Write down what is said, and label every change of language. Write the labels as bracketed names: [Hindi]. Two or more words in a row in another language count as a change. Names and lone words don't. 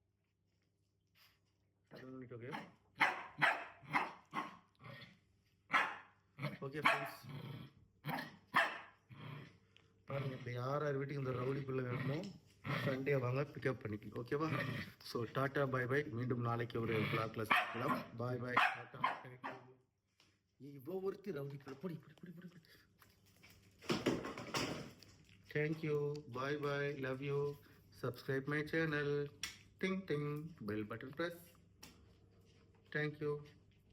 [Hindi] मिनट हो गया। [English] OK friends, [Tamil] பாருங்க இப்போ யார் யார் வீட்டுக்கு இந்த ரவுடி பிள்ளை வேணுமோ சண்டே வாங்க பிக்கப் பண்ணிக்கலாம். ஓகேவா? [English] so tata bye bye. [Tamil] மீண்டும் நாளைக்கு ஒரு vlogல சந்திக்கலாம். [English] bye bye, tata. [Tamil] இவ்வளோ ஒருத்தி ரவுடி பிள்ளை பொடி பொடி பொடி பொடி பொடி. [English] thank you, bye bye, love you. Subscribe my channel. Ting ting, bell button press. Thank you.